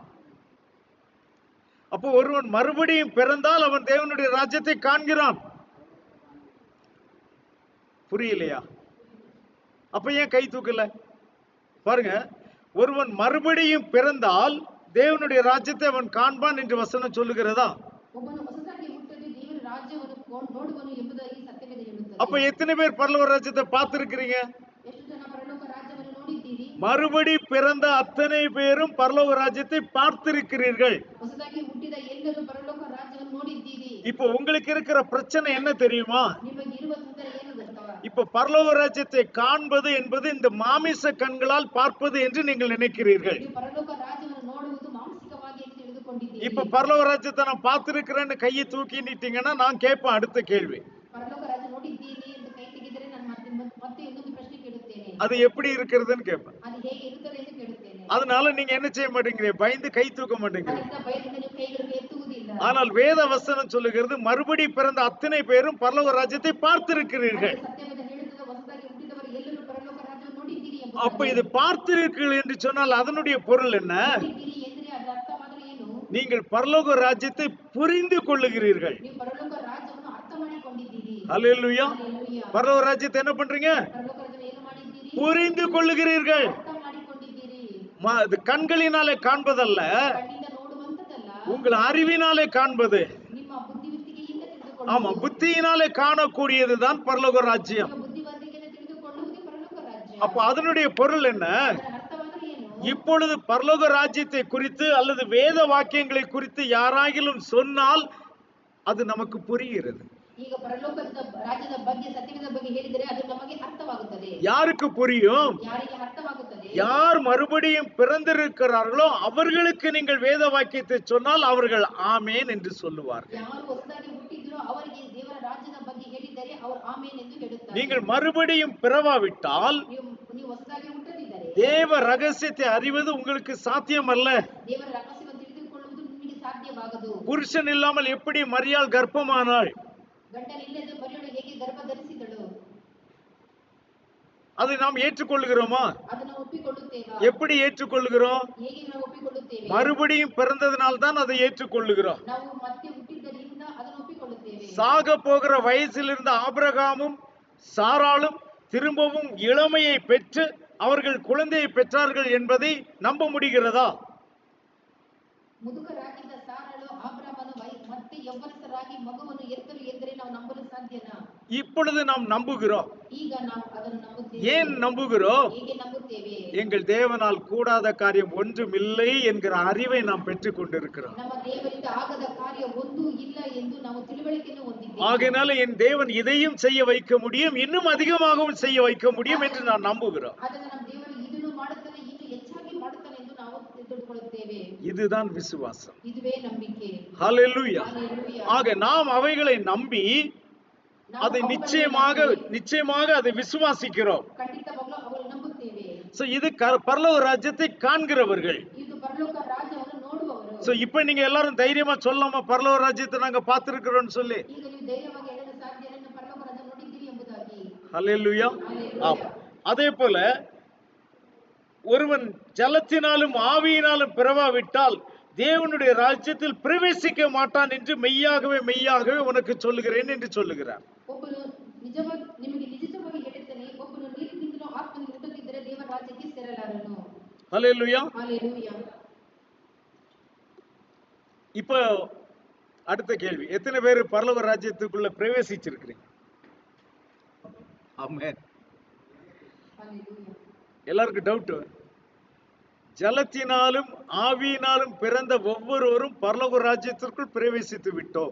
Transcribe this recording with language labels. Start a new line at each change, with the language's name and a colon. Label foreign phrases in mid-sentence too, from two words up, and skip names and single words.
Tamil: அப்போ ஒருவன் மறுபடியும் பிறந்தால் அவன் தேவனுடைய ராஜ்யத்தை காண்கிறான். புரியலையா? அப்ப ஏன் கை தூக்கல? பாருங்க, ஒருவன் மறுபடியும் பிறந்தால் தேவனுடைய ராஜ்யத்தை அவன் காண்பான் என்று வசனம் சொல்லுகிறதா?
Kannada: ಒಬ್ಬನು ಹೊಸದಾಗಿ ಹುಟ್ಟಿದ ದೇವರ ರಾಜ್ಯವನ್ನು ನೋಡುವನು ಎಂಬುದಾಗಿ ಸತ್ಯವೇದ ಹೇಳುತ್ತದೆ.
Tamil: அப்ப எத்தனை பேர் பரலோக ராஜ்யத்தை பார்த்திருக்கிறீங்க?
Kannada: ಎಷ್ಟು ಜನ ಪರಲೋಕ ರಾಜ್ಯವನ್ನು ನೋಡಿದ್ದೀರಿ?
Tamil: மறுபடி பிறந்த அத்தனை பேரும் பரலோக ராஜ்யத்தை பார்த்திருக்கிறீர்கள்.
Kannada: ಹೊಸದಾಗಿ ಹುಟ್ಟಿದ ಎಲ್ಲರೂ ಪರಲೋಕ ರಾಜ್ಯವನ್ನು ನೋಡಿದ್ದೀರಿ.
Tamil: இப்போ உங்களுக்கு இருக்கிற பிரச்சனை என்ன தெரியுமா?
Kannada: ನಿಮಗೆ ಇರುವ ತೊಂದರೆ ಏನು ಗೊತ್ತಾ?
Tamil: இப்ப பரலோக ராஜ்யத்தை காண்பது என்பது இந்த மாமிச கண்களால் பார்ப்பது என்று நீங்கள் நினைக்கிறீர்கள்.
Kannada: ನೀವು ಪರಲೋಕ ರಾಜ್ಯವನ್ನು ನೋಡುವುದು ಮಾನಸಿಕವಾಗಿ ಎಂದು ತಿಳಿದುಕೊಂಡಿದ್ದೀರಿ.
Tamil: இப்ப பரலோக ராஜ்யத்தை நான் பார்த்திருக்கிறேன்னு கையை தூக்கி நிட்டீங்கன்னா நான் கேட்பேன் அடுத்த கேள்வி.
Kannada: ಪರಲೋಕ ರಾಜ್ಯ ನೋಡಿದ್ದೀರಿ ಎಂದು ಕೈ ತೆಗೆದರೆ ನಾನು ಮತ್ತೆ ಇನ್ನೊಂದು ಪ್ರಶ್ನೆ ಕೇಳುತ್ತೇನೆ.
Tamil: அது எப்படி இருக்கிறதுன்னு கேட்பேன்.
Kannada: ಅದು ಹೇಗೆ ಇರುತ್ತದೆ ಎಂದು ಕೇಳುತ್ತೇನೆ.
Tamil: அதனால நீங்க என்ன செய்ய மாட்டேங்கிறீங்க? பயந்து கை தூக்க மாட்டேங்கிறீங்க.
Kannada: ಅದರಿಂದ ಭಯದಿಂದ ನೀವು ಕೈಗಳನ್ನು ಎತ್ತುವುದಿಲ್ಲ.
Tamil: ஆனால் வேத வசனம் சொல்லுகிறது மறுபடி பிறந்த அத்தனை பேரும் பரலோக ராஜ்யத்தை பார்த்திருக்கிறீர்கள்.
Kannada: ಸತ್ಯವೇದ ಹೇಳುತ್ತದೆ ಹೊಸದಾಗಿ ಹುಟ್ಟಿದವರು ಎಲ್ಲರೂ ಪರಲೋಕ ರಾಜ್ಯವನ್ನು ನೋಡಿದ್ದೀರಿ ಎಂಬುದಾಗಿ.
Tamil: அப்ப இது பார்த்திருக்கிறீர்கள் என்று சொன்னால் அதனுடைய பொருள் என்ன?
Kannada: ನೋಡಿದ್ದೀರಿ ಎಂದರೆ ಅದರ ಅರ್ಥ ಮಾತ್ರ ಏನು?
Tamil: நீங்கள் பரலோக ராஜ்யத்தை புரிந்து கொள்ளுகிறீர்கள்.
Kannada: ನೀವು ಪರಲೋಕ ರಾಜ್ಯವನ್ನು ಅರ್ಥ ಮಾಡಿಕೊಂಡಿದ್ದೀರಿ.
Tamil: ஹல்லேலூயா.
Kannada: ಹಲ್ಲೆಲೂಯಾ.
Tamil: பரலோக ராஜ்யத்தை என்ன பண்றீங்க?
Kannada: ಪರಲೋಕ ರಾಜ್ಯವನ್ನು ಏನು ಮಾಡಿದ್ದೀರಿ?
Tamil: புரிந்து கொள்ளுகிறீர்கள்.
Kannada: ಅರ್ಥ ಮಾಡಿಕೊಂಡಿದ್ದೀರಿ.
Tamil: அது கண்களினாலே காண்பதல்ல,
Kannada: ಕಣ್ಣಿಂದ ನೋಡುವಂತದಲ್ಲ,
Tamil: உங்கள் அறிவினாலே காண்பது.
Kannada: ನಿಮ್ಮ ಬುದ್ಧಿವಂತಿಕೆಯಿಂದ
Tamil: ஆமா,
Kannada: ತಿಳಿದುಕೊಳ್ಳುವುದು.
Tamil: புத்தியினாலே காணக்கூடியதுதான் பரலோக ராஜ்யம்.
Kannada: ನಿಮ್ಮ ಬುದ್ಧಿವಂತಿಕೆಯಿಂದ ತಿಳಿದುಕೊಳ್ಳುವುದೇ ಪರಲೋಕ ರಾಜ್ಯ.
Tamil: அப்ப அதனுடைய பொருள் என்ன?
Kannada: ಅದರ ಅರ್ಥವಾದರೆ ಏನು?
Tamil: இப்பொழுது பரலோக ராஜ்யத்தை குறித்து அல்லது வேத வாக்கியங்களை குறித்து யாராகிலும் சொன்னால் அது நமக்கு புரிகிறது.
Kannada: ಈಗ ಪರಲೋಕದ ರಾಜ್ಯದ ಬಗ್ಗೆ ಸತ್ಯದ ಬಗ್ಗೆ ಹೇಳಿದರೆ ಅದು ನಮಗೆ ಅರ್ಥವಾಗುತ್ತದೆ.
Tamil: யாருக்கு புரியும்?
Kannada: ಯಾರಿಗೆ ಅರ್ಥವಾಗುತ್ತದೆ?
Tamil: யார் மறுபடியும் பிறந்திருக்கிறார்களோ அவர்களுக்கு நீங்கள் வேத வாக்கியத்தை சொன்னால் அவர்கள் ஆமேன் என்று சொல்லுவார்கள்.
Kannada: ಯಾರು ಹೊಸದಾಗಿ ಹುಟ್ಟಿದ್ರೋ ಅವರಿಗೆ ದೇವರ ರಾಜ್ಯದ ಬಗ್ಗೆ ಹೇಳಿದರೆ ಅವರು ಆಮೇನ್ ಎಂದು ಹೇಳುತ್ತಾರೆ.
Tamil: நீங்கள் மறுபடியும் பிறவாவிட்டால்
Kannada: ನೀವು ಹೊಸದಾಗಿ ಹುಟ್ಟದಿದ್ದರೆ
Tamil: தேவ ரகசியத்தை அறிவது உங்களுக்கு சாத்தியமல்ல.
Kannada: ದೇವರ ರಹಸ್ಯವನ್ನು ತಿಳಿದುಕೊಳ್ಳುವುದು ನಿಮಗೆ ಸಾಧ್ಯವಾಗದು.
Tamil: புருஷன் இல்லாமல் எப்படி மரியாள் கர்ப்பமானாள்?
Kannada: ಗಂಡನಿಲ್ಲದೆ ಮರಿಯಳು ಹೇಗೆ ಗರ್ಭ ಧರಿಸಿದಳು?
Tamil: அதை நாம் ஏற்றுக்கொள்கிறோமா?
Kannada: ಅದನ್ನು ಒಪ್ಪಿಕೊಳ್ಳುತ್ತೇವಾ?
Tamil: எப்படி ஏற்றுக்கொள்கிறோம்?
Kannada: ಹೇಗೆ ನಾವು ಒಪ್ಪಿಕೊಳ್ಳುತ್ತೇವೆ?
Tamil: மறுபடியும் பிறந்ததனால் தான் அதை ஏற்றுக்கொள்ளுகிறோம்.
Kannada: ನಾವು ಮತ್ತೆ ಹುಟ್ಟಿದ್ದರಿಂದ ಅದನ್ನು ಒಪ್ಪಿಕೊಳ್ಳುತ್ತೇವೆ.
Tamil: சாக போகிற வயசில் இருந்த ஆபிரகாமும் சாராளும் திரும்பவும் இளமையை பெற்று அவர்கள் குழந்தையை பெற்றார்கள் என்பதை நம்ப முடிகிறதா?
Kannada: ಮುದುಕರಾಗಿದ್ದ ಸಾರಳು ಅಬ್ರಹಾಮನು ಮತ್ತೆ ಯೌವನಸ್ಥರಾಗಿ ಮಗುವನ್ನು ಎತ್ತರು ಎಂದರೆ ನಾವು ನಂಬಲು ಸಾಧ್ಯನಾ?
Tamil: இப்பொழுது நாம் நம்புகிறோம்.
Kannada: ಈಗ ನಾವು ಅದನ್ನು ನಂಬುತ್ತೇವೆ.
Tamil: ஏன் நம்புகிறோம்?
Kannada: ಹೇಗೆ ನಂಬುತ್ತೇವೆ?
Tamil: எங்கள் தேவனால் கூடாத காரியம் ஒன்றும் இல்லை என்கிற அறிவை நாம் பெற்றுக் கொண்டிருக்கிறோம்.
Kannada: ನಮ್ಮ ದೇವರಿಂದ ಆಗದ ಕಾರ್ಯ ಒಂದೂ ಇಲ್ಲ ಎಂದು ನಾವು ತಿಳುವಳಿಕೆಯನ್ನು ಹೊಂದಿದ್ದೇವೆ.
Tamil: ஆகையினால என் தேவன் இதையும் செய்ய வைக்க முடியும், இன்னும் அதிகமாகவும் செய்ய வைக்க முடியும் என்று நான் நம்புகிறோம்.
Kannada: ಅದನ್ನು ನಮ್ಮ ದೇವರು ಇದನ್ನು ಮಾಡುತ್ತಾನೆ, ಇನ್ನು ಹೆಚ್ಚಾಗಿ ಮಾಡುತ್ತಾನೆ ಎಂದು ನಾವು ತಿಳಿದುಕೊಳ್ಳುತ್ತೇವೆ.
Tamil: இதுதான் விசுவாசம்.
Kannada: ಇದುವೇ ನಂಬಿಕೆ.
Tamil: ஹல்லேலூயா.
Kannada: ಹಲ್ಲೆಲೂಯಾ.
Tamil: ஆக நாம் அவைகளை நம்பி அதை நிச்சயமாக அதை விசுவாசிக்கிறோம்.
Kannada: ಖಂಡಿತವಾಗಲೂ ಅವಳು ನಂಬುತ್ತೇವೆ.
Tamil: சோ இது பரலோக ராஜ்யத்தை காண்கிறவர்கள்.
Kannada: ಇದು ಪರಲೋಕ ರಾಜ್ಯವನ್ನು ನೋಡುವವರು.
Tamil: சோ இப்போ நீங்க எல்லாரும் தைரியமா சொல்லலாமா பரலோக ராஜ்யத்தை நாங்க பார்த்திருக்கிறோம்னு சொல்லி?
Kannada: ಈಗ ನೀವು ಧೈರ್ಯವಾಗಿ ಹೇಳಲು ಸಾಧ್ಯ
Tamil: ஹல்லேலூயா.
English: Hallelujah.
Tamil: ஆம். அதே போல ஒருவன் ஜலத்தினாலும் ஆவியினாலும் பிறவாவிட்டால் தேவனுடைய ராஜ்யத்தில் பிரவேசிக்க மாட்டான் என்று மெய்யாகவே மெய்யாகவே உனக்கு சொல்லுகிறேன் என்று சொல்லுகிறார்.
Kannada: ಒಬ್ಬನು ನಿಜವಾಗಿ ನಿಮಗೆ ನಿಜವಾಗಿ ಹೇಳುತ್ತೇನೆ, ಒಬ್ಬನು ನೀರಿನಿಂದಲೂ ಆತ್ಮನಿಂದ ಹುಟ್ಟುತ್ತಿದ್ದರೆ ದೇವರ ರಾಜ್ಯಕ್ಕೆ ಸೇರಲಾರನು.
Tamil: ஹல்லேலூயா.
English: Hallelujah.
Tamil: இப்போ அடுத்த கேள்வி, எத்தனை பேர் பரலோக ராஜ்யத்துக்குள்ள பிரவேசிச்சிருக்கிறீங்க? ஆமென்.
English: Hallelujah.
Tamil: எல்லாருக்கும் டவுட். ஜலத்தினாலும் ஆவியினாலும் பிறந்த ஒவ்வொருவரும் பரலோக ராஜ்யத்திற்குள் பிரவேசித்து விட்டோம்.